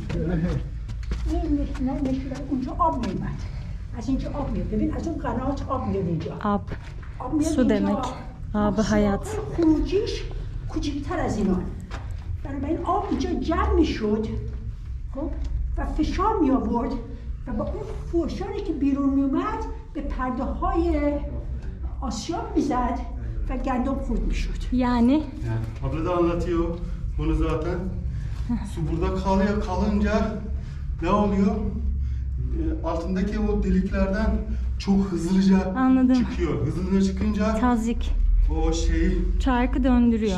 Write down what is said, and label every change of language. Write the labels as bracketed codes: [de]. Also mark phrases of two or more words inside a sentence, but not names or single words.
[fa] این نشونه اونجا آب میومد از اینجا آب میاد ببین از اون قنات آب میاد اینجا Ab. آب میاد [tr] Su [fa] اینجا. [tr] demek. Abı hayat. [fa] خروجیش کوچکتر از اینا بنابراین آب اینجا جمع میشد خب و فشار می آورد و با اون فشاری که بیرون میومد به پرده های آسیاب میزد و گندم خورد میشد [tr] Yani Yani, abla da anlatıyor bunu zaten. Su burada kalınca ne oluyor? Altındaki o deliklerden çok hızlıca Anladım. çıkıyor. Hızlıca çıkınca tazyik. o şeyi Çarkı döndürüyor.